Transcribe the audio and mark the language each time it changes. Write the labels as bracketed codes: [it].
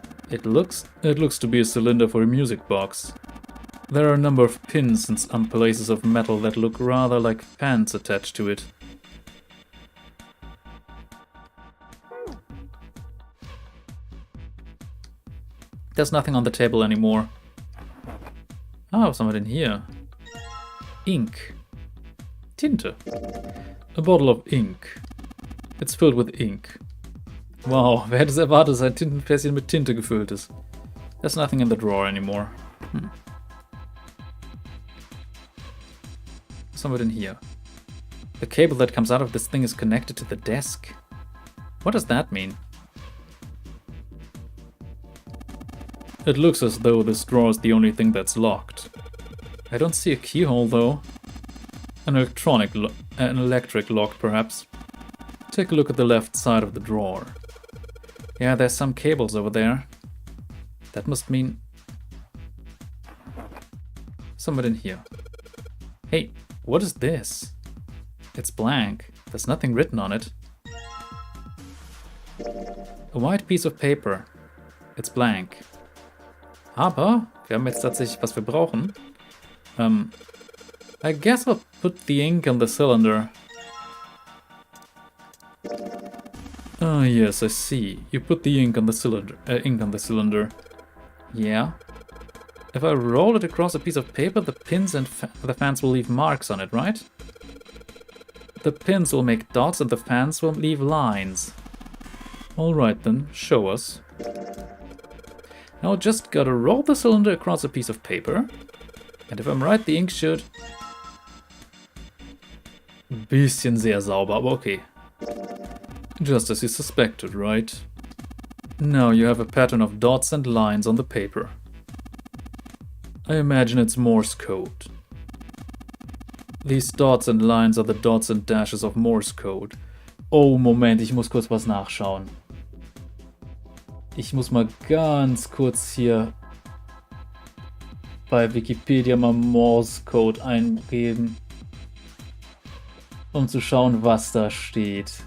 [en] It looks to be a cylinder for a music box. There are a number of pins and some pieces of metal that look rather like fans attached to it. There's nothing on the table anymore. [de] Ah, was haben wir denn hier? [en] Ink. Tinte. A bottle of ink. It's filled with ink. [de] Wow, wer hätte es erwartet, dass ein Tintenfässchen mit Tinte gefüllt ist? [en] There's nothing in the drawer anymore. [de] Was haben wir denn hier? [en] The cable that comes out of this thing is connected to the desk. What does that mean? It looks as though this drawer is the only thing that's locked. I don't see a keyhole though. An electric lock perhaps. Take a look at the left side of the drawer. Yeah, there's some cables over there. That must mean... somewhere in here. Hey, what is this? It's blank. There's nothing written on it. A white piece of paper. It's blank. [de] Aber wir haben jetzt tatsächlich, was wir brauchen. [en] I guess I'll put the ink on the cylinder. Ah, yes, I see. You put the ink on the cylinder. Yeah. If I roll it across a piece of paper, the pins and the fans will leave marks on it, right? The pins will make dots and the fans will leave lines. Alright then, show us. Now just gotta roll the cylinder across a piece of paper. And if I'm right, the ink should... [de] Bisschen sehr sauber, aber okay. [en] Just as you suspected, right? Now you have a pattern of dots and lines on the paper. I imagine it's Morse code. These dots and lines are the dots and dashes of Morse code. [de] Oh, Moment, ich muss kurz was nachschauen. Ich muss mal ganz kurz hier bei Wikipedia mal Morse Code eingeben, um zu schauen, was da steht.